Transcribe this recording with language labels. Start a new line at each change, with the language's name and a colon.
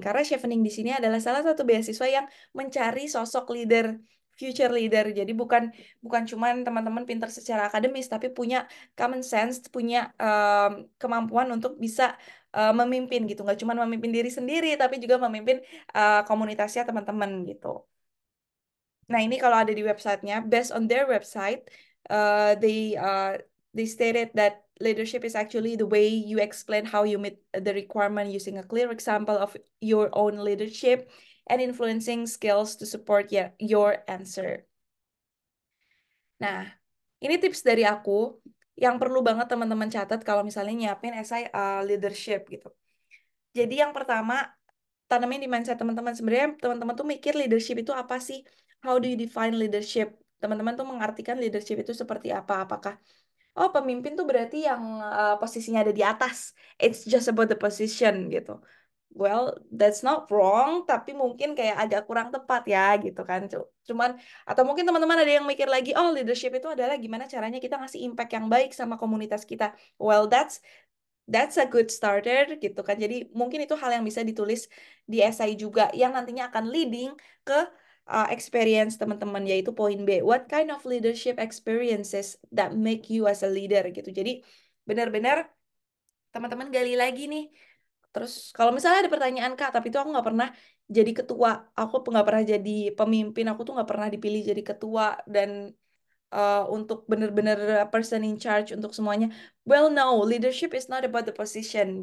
Indonesian: Karena Chevening di sini adalah salah satu beasiswa yang mencari sosok leader, future leader. Jadi bukan bukan cuman teman-teman pintar secara akademis, tapi punya common sense, punya kemampuan untuk bisa memimpin gitu. Nggak cuma memimpin diri sendiri, tapi juga memimpin komunitasnya teman-teman gitu. Nah, ini kalau ada di websitenya,
English: based on their website, they stated that leadership is actually the way you explain how you meet the requirement using a clear example of your own leadership and influencing skills to support your answer.
Indonesian: Nah, ini tips dari aku yang perlu banget teman-teman catat kalau misalnya nyiapin esai leadership gitu. Jadi yang pertama, tanamin di mindset teman-teman. Sebenarnya teman-teman tuh mikir leadership itu apa sih?
English: How do you define leadership?
Indonesian: Teman-teman tuh mengartikan leadership itu seperti apa? Apakah, oh pemimpin tuh berarti yang posisinya ada di atas.
English: It's just about the position
Indonesian: gitu.
English: Well, that's not wrong,
Indonesian: tapi mungkin kayak agak kurang tepat ya gitu kan. Cuman, atau mungkin teman-teman ada yang mikir lagi, oh leadership itu adalah gimana caranya kita ngasih impact yang baik sama komunitas kita.
English: Well, that's a good starter gitu kan.
Indonesian: Jadi mungkin itu hal yang bisa ditulis di esai juga yang nantinya akan leading ke experience teman-teman, yaitu poin B.
English: What kind of leadership experiences that make you as a leader gitu.
Indonesian: Jadi benar-benar teman-teman gali lagi nih. Terus kalau misalnya ada pertanyaan, Kak, tapi itu aku nggak pernah jadi ketua, aku nggak pernah jadi pemimpin, aku tuh nggak pernah dipilih jadi ketua dan untuk benar-benar person in charge untuk semuanya.
English: Well, no, leadership is not about the position.